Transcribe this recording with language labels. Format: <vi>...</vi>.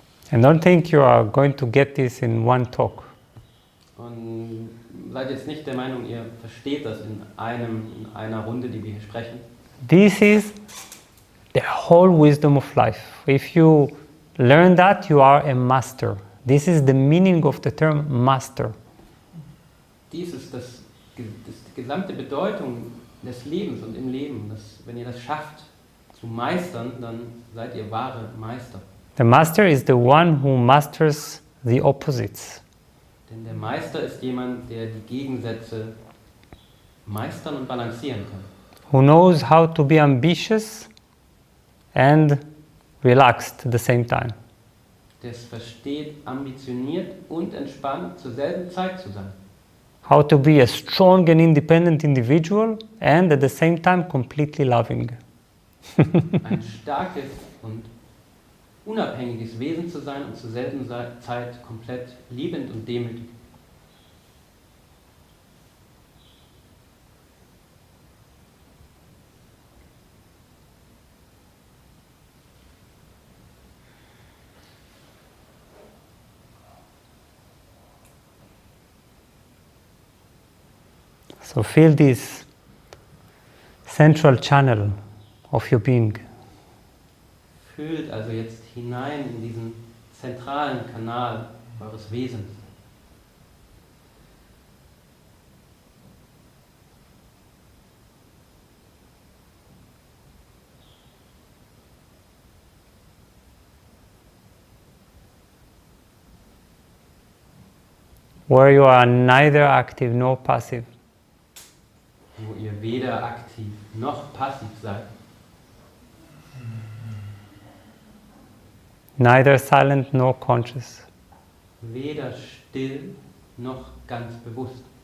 <en>And don't think you are going to get this in one talk.</en> <de>Und seid jetzt nicht der Meinung, ihr versteht das in einer Runde, die wir hier sprechen.</de> <en>This is the whole wisdom of life. If you learn that, you are a master. This is the meaning of the term master.</en> <de>Dies ist die gesamte Bedeutung des Lebens und im Leben. Wenn ihr das schafft zu meistern, dann seid ihr wahre Meister.</de> <en>The master is the one who masters the opposites.</en> <de>Denn der Meister ist jemand, der die Gegensätze meistern und balancieren kann.</de> <en>Who knows how to be ambitious and relaxed at the same time.</en> <de>Der es versteht, ambitioniert und entspannt zur selben Zeit zu sein.</de> <en>How to be a strong and independent individual and at the same time completely loving.</en> <de>Ein starkes und unabhängiges Wesen zu sein und zur selben Zeit komplett liebend und demütig.</de> <en>So feel this central channel of your being.</en> <de>Fühlt also jetzt hinein in diesen zentralen Kanal eures Wesens.</de> <en>Where you are neither active nor passive.</en> <de>Wo ihr weder aktiv noch passiv seid.</de> <en>Neither silent nor conscious.</en> <de>Weder still noch ganz bewusst.</de>